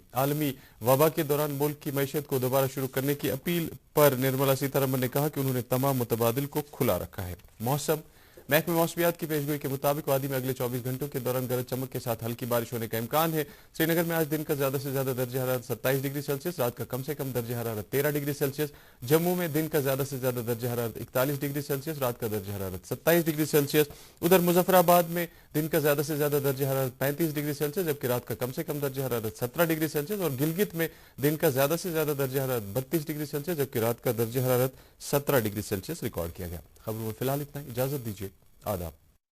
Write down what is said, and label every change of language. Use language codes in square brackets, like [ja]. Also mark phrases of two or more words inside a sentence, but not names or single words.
[ur] عالمی وبا کے دوران ملک کی معیشت کو دوبارہ شروع کرنے کی اپیل پر نرملا سیتا رمن نے کہا کہ انہوں نے تمام متبادل کو کھلا رکھا ہے. محکمہ موسمیات کی پیشگوئی کے مطابق وادی میں اگلے 24 گھنٹوں کے دوران گرج چمک کے ساتھ ہلکی بارش ہونے کا امکان ہے. سری نگر میں آج دن کا زیادہ سے زیادہ درجہ حرارت 27 ڈگری سیلسیس, رات کا کم سے کم درجہ حرارت 13 ڈگری سیلسیس. جموں میں دن کا زیادہ سے زیادہ درجہ حرارت 41 ڈگری سیلسیس, رات کا درجہ حرارت 27 ڈگری سیلسیس. ادھر مظفر آباد میں دن کا زیادہ سے زیادہ درجہ حرارت 35 ڈگری سیلسیس جبکہ رات کا کم سے کم درجہ حرارت 17 ڈگری سیلسیس. اور گلگت میں دن کا زیادہ سے زیادہ درجہ حرارت 32 ڈگری سیلسیس جبکہ رات کا درجہ حرارت 17 ڈگری سیلسیس ریکارڈ کیا گیا. خبروں میں فی الحال اتنا. اجازت دیجیے. آداب.